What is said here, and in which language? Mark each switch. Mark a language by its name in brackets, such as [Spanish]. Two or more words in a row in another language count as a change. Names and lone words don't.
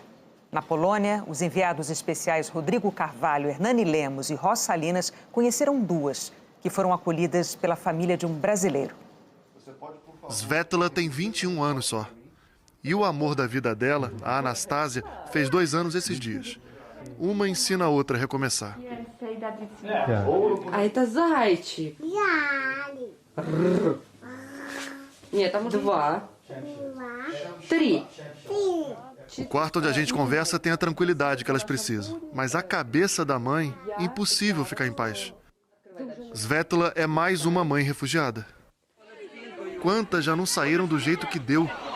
[Portuguese] Na Polônia, os enviados especiais Rodrigo Carvalho, Hernani Lemos e Ross Salinas conheceram 2, que foram acolhidas pela família de um brasileiro. Svetla tem 21 anos só. E o amor da vida dela, a Anastasia, fez 2 anos esses dias. Uma ensina a outra a recomeçar. [Russian] А это зайчик. Нет, там 2. 3. [Portuguese] O quarto onde a gente conversa tem a tranquilidade que elas precisam. Mas a cabeça da mãe, impossível ficar em paz. Svetla é mais uma mãe refugiada. Quantas já não saíram do jeito que deu?